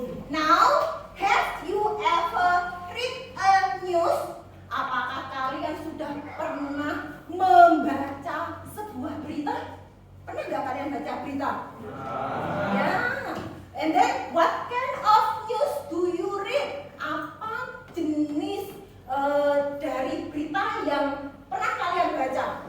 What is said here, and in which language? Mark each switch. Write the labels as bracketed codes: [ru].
[en] Now, have you ever read a news? [id] Apakah kalian sudah pernah membaca sebuah berita? Pernah nggak kalian baca berita? Ya. [en] And then, what kind of news do you read? [id] Apa jenis dari berita yang pernah kalian baca?